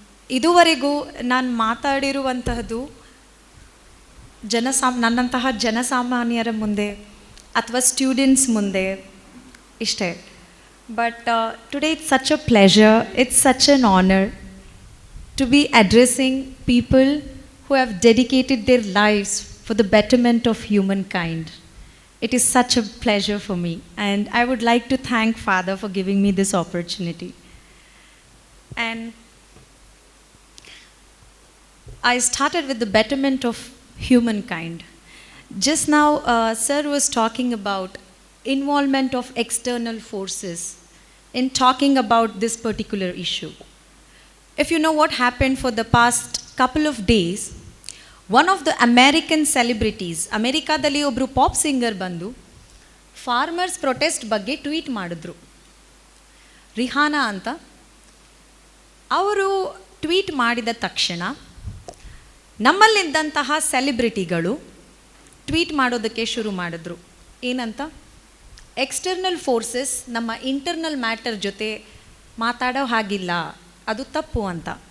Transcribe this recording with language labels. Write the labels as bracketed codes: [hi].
[kn] ಇದುವರೆಗೂ ನಾನು ಮಾತಾಡಿರುವಂತಹದ್ದು ನನ್ನಂತಹ ಜನಸಾಮಾನ್ಯರ ಮುಂದೆ ಅಥವಾ ಸ್ಟೂಡೆಂಟ್ಸ್ ಮುಂದೆ ಇಷ್ಟೇ. [en] But today it's such a pleasure, it's such an honour to be addressing people who have dedicated their lives for the betterment of humankind. It is such a pleasure for me, and I would like to thank Father for giving me this opportunity. And I started with the betterment of humankind. Just now, Sir was talking about involvement of external forces in talking about this particular issue. If you know what happened for the past couple of days, one of the American celebrities, [kn] ಅಮೆರಿಕಾದಲ್ಲಿ ಒಬ್ಬರು pop singer ಬಂದು farmers protest ಬಗ್ಗೆ tweet ಮಾಡಿದ್ರು, ರಿಹಾನಾ ಅಂತ. ಅವರು tweet ಮಾಡಿದ ತಕ್ಷಣ ನಮ್ಮಲ್ಲಿದ್ದಂತಹ ಸೆಲೆಬ್ರಿಟಿಗಳು tweet ಮಾಡೋದಕ್ಕೆ ಶುರು ಮಾಡಿದ್ರು. ಏನಂತ? ಎಕ್ಸ್ಟರ್ನಲ್ ಫೋರ್ಸಸ್ ನಮ್ಮ ಇಂಟರ್ನಲ್ ಮ್ಯಾಟರ್ ಜೊತೆ ಮಾತಾಡೋ ಹಾಗಿಲ್ಲ, ಅದು ತಪ್ಪು ಅಂತ.